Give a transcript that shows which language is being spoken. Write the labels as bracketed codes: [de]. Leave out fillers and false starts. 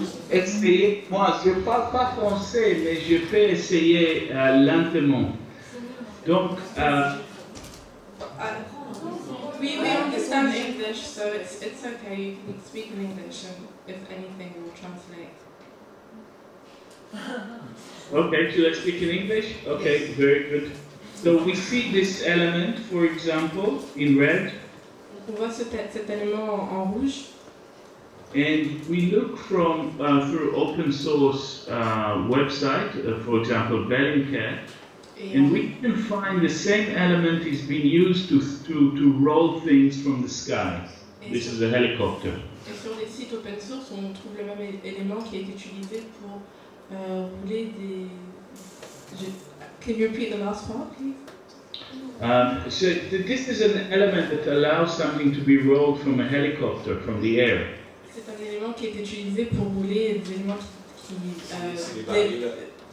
[fr] Essayez, moi je ne parle pas français, mais je peux essayer lentement. Donc, [en] we understand English, so it's okay. You can speak in English, and if anything, we'll translate. okay, should I speak in English? Okay, yes. Very good. So we see this element, for example, in red. [fr] On voit cet élément en rouge. [en] And we look from through open source website, for example, Bellingcat. And we can find the same element is being used to roll things from the sky. This is a helicopter. [fr] Et sur les sites open source, on trouve le même élément qui est utilisé pour rouler des... [en] Can you repeat the last part, please? So this is an element that allows something to be rolled from a helicopter, from the air. [fr] C'est un élément qui est utilisé pour rouler des éléments des hélicoptères.